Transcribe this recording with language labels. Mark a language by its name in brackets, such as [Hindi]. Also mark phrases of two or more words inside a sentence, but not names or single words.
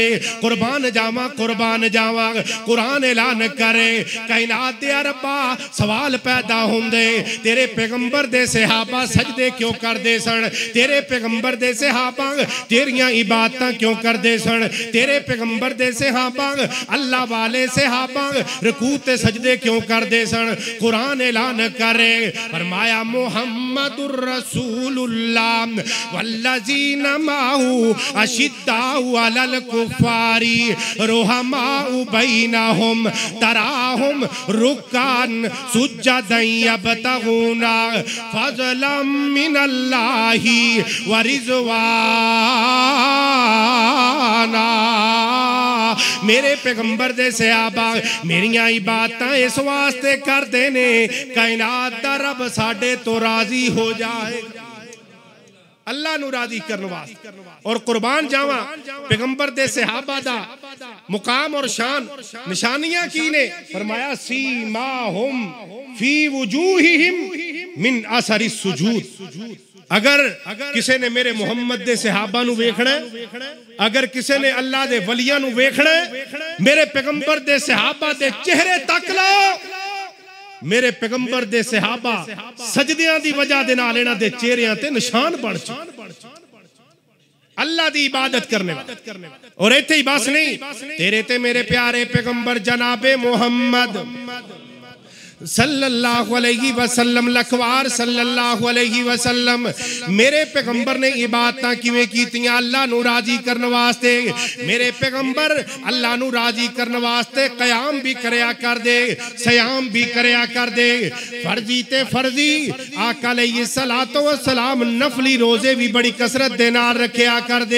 [Punjabi] قربان جاواں، قربان جاواں۔ قرآن اعلان کرے، کائنات دے ربا سوال پیدا ہوندے، تیرے پیغمبر دے صحابہ سجدے کیوں کردے سن? تیرے پیغمبر دے صحابہ تیریاں عبادتاں کیوں کردے سن? تیرے پیغمبر دے صحابہ اللہ والے صحابہ رکوع تے سجدے کیوں کردے سن? قرآن اعلان کرے، فرمایا [Arabic] محمد رسول الله والذين معه أشداء على الكفار رحماء بينهم تراهم ركعا سجدا يبتغون فضلا من الله ورضوانا. [Punjabi] میرے پیغمبر دے صحابہ میریاں عبادتاں اس واسطے کردے نے، کائنات دا رب ساڈے توں راضی ہو جائے، اللہ نوں راضی کرنے واسطے. اور قربان جاواں، پیغمبر دے صحابہ دا مقام اور شان نشانیاں کی نے? [Arabic] فرمایا سيماهم في وجوههم من أثر السجود. [Punjabi] اگر کسے نے میرے محمد دے صحابہ نوں ویکھنا، اگر کسے نے اللہ دے ولیاں نوں ویکھنا، میرے پیغمبر دے صحابہ دے چہرے تک لو. میرے پیغمبر دے صحابہ سجدیاں دی وجہ دے نال انہاں دے چہریاں تے نشان بن چکے، اللہ دی عبادت کرنے والے. اور اتھے ہی بس نہیں، تیرے تے میرے پیارے پیغمبر جنابِ محمد [Arabic] صلى الله عليه وسلم [Punjabi] لکھوار [Arabic] صلى الله عليه وسلم [Punjabi] میرے پیغمبر نے عبادتاں کیویں کیتیاں اللہ نوں راضی کرنے واسطے. میرے پیغمبر اللہ نوں راضی کرنے واسطے قیام بھی کریا کر دے، صیام بھی کریا کر دے. فرضی تے فرضی آقا [Arabic] عليه الصلاة والسلام [Punjabi] نفلی روزے بھی بڑی کثرت دے نال رکھیا کر دے.